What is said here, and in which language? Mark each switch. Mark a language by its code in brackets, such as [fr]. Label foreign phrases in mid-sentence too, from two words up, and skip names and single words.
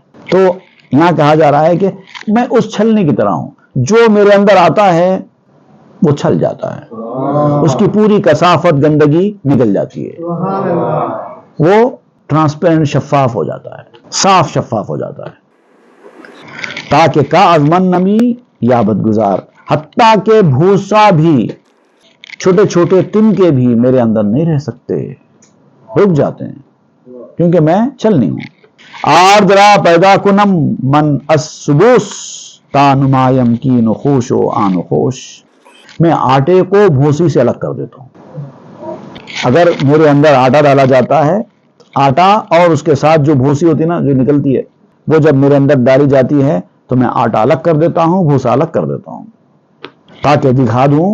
[ur] تو یہاں کہا جا رہا ہے کہ میں اس چھلنی کی طرح ہوں، جو میرے اندر آتا ہے وہ چھل جاتا ہے، اس کی پوری کثافت گندگی نکل جاتی ہے، وہ ٹرانسپیرنٹ شفاف ہو جاتا ہے، صاف شفاف ہو جاتا ہے. [fa] تاکہ کا ازمن نمی یابد گزار، [ur] حتیٰ کہ بھوسا بھی، چھوٹے چھوٹے تنکے بھی میرے اندر نہیں رہ سکتے، رک جاتے ہیں، کیونکہ میں چھلنی ہوں. [fa] آردرا پیدا کنم من السبوس تا نمایم کی نخوش و آن خوش. [ur] میں آٹے کو بھوسی سے الگ کر دیتا ہوں. اگر میرے اندر آٹا ڈالا جاتا ہے، آٹا اور اس کے ساتھ جو بھوسی ہوتی ہے نا، جو نکلتی ہے، وہ جب میرے اندر ڈالی جاتی ہے تو میں آٹا الگ کر دیتا ہوں، بھوسا الگ کر دیتا ہوں، تاکہ دکھا دوں.